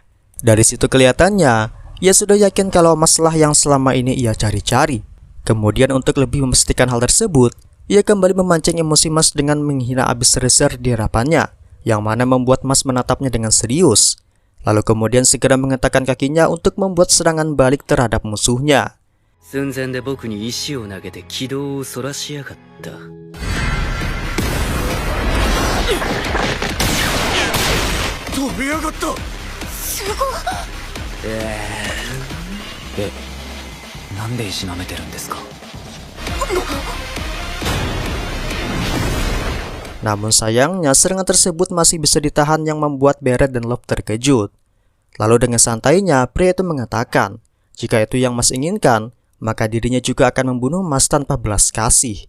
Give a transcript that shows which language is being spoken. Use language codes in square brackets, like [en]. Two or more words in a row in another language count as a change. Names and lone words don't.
[id] Dari situ kelihatannya, ia sudah yakin kalau Mas lah yang selama ini ia cari-cari. Kemudian untuk lebih memastikan hal tersebut, ia kembali memancing emosi Mas dengan menghina Abyss Tracer di hadapannya, yang mana membuat Mas menatapnya dengan serius. Lalu kemudian segera menghentakkan kakinya untuk membuat serangan balik terhadap musuhnya. [ja] 寸前で僕に石を投げて軌道をそらしやがった。飛びやがった。すごい。なんで石舐めてるんですか。 [id] Namun sayangnya serangan tersebut masih bisa ditahan yang membuat Barret dan Love terkejut. Lalu dengan santainya pria itu mengatakan, jika itu yang Mas inginkan, maka dirinya juga akan membunuh Mas tanpa belas kasih.